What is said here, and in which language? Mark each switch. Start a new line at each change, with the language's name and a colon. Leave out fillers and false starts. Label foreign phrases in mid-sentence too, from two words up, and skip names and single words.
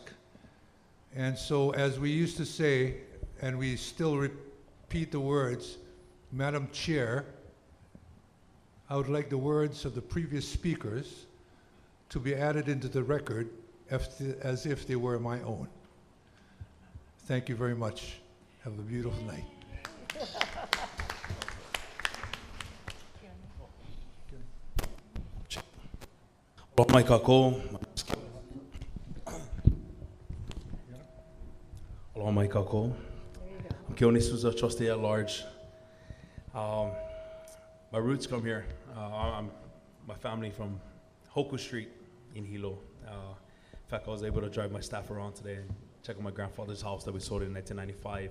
English: And so, as we used to say, and we still repeat the words, Madam Chair, I would like the words of the previous speakers to be added into the record as if they were my own. Thank you very much. Have a beautiful night.
Hawaiian: Aloha mai kako. Aloha mai kako.
English: I'm Keone Souza, trustee at large. My roots come here. My family from Hoku Street in Hilo. In fact, I was able to drive my staff around today and check out my grandfather's house that we sold in 1995.